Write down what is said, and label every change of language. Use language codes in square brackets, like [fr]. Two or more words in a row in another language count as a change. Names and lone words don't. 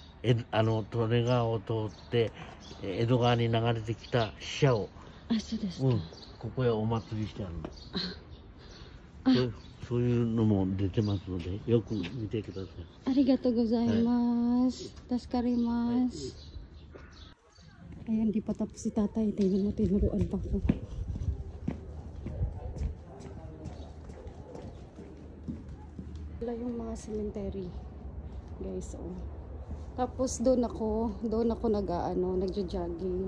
[ja] 利根川を通って江戸川に流れてきた死者を、あ、そうですか。ここへお祭りしてあるの。そういうのも出てますので、よく見てください。ありがとうございます。助かります。 [tl] Ayan, di pa tapos si tatay. Tingnan mo, tinuruan pa ko. Wala yung mga cemetery. Guys, oh. Tapos doon ako nagjo-jogging.